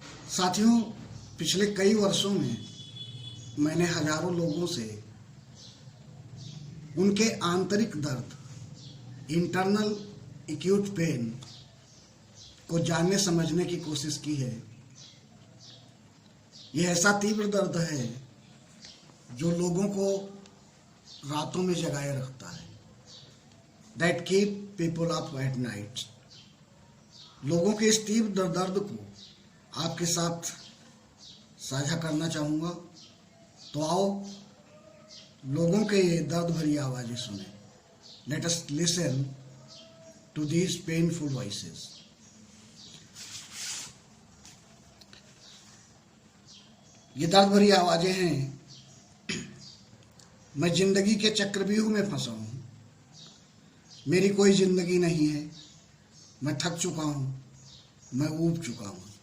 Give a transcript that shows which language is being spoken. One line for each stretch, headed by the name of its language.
Hindi: साथियों, पिछले कई वर्षों में मैंने हजारों लोगों से उनके आंतरिक दर्द,
English: internal acute pain
Hindi: को जानने समझने की कोशिश की है। यह ऐसा तीव्र दर्द है जो लोगों को रातों में जगाए रखता है।
English: That keep people up at night।
Hindi: लोगों के इस तीव्र दर्द को आपके साथ साझा करना चाहूँगा, तो आओ लोगों के ये दर्द भरी आवाज़ें सुने।
English: Let us listen to these painful voices।
Hindi: ये दर्द भरी आवाज़ें हैं, मैं जिंदगी के चक्रव्यूह में फंसा हूँ, मेरी कोई जिंदगी नहीं है, मैं थक चुका हूँ, मैं ऊब चुका हूँ।